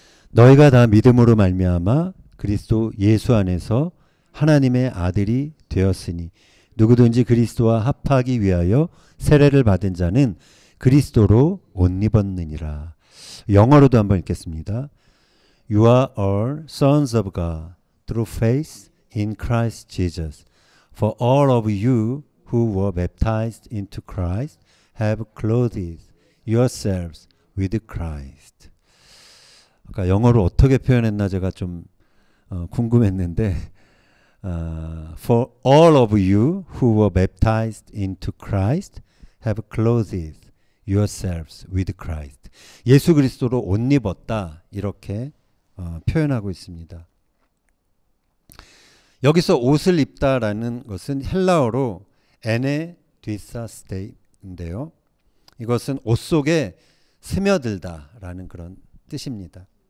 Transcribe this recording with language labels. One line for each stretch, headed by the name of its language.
Korean: 너희가 다 믿음으로 말미암아 그리스도 예수 안에서 하나님의 아들이 되었으니 누구든지 그리스도와 합하기 위하여 세례를 받은 자는 그리스도로 옷 입었느니라. 영어로도 한번 읽겠습니다.
English: You are all sons of God through faith in Christ Jesus. For all of you who were baptized into Christ have clothed yourselves with Christ.
Korean: 아까 영어로 어떻게 표현했나 제가 좀 궁금했는데
English: For all of you who were baptized into Christ have clothed yourselves with Christ.
Korean: 예수 그리스도로 옷 입었다 이렇게 표현하고 있습니다. 여기서 옷을 입다라는 것은 헬라어로 에네 디사스테인데요. 이것은 옷 속에 스며들다라는 그런 뜻입니다.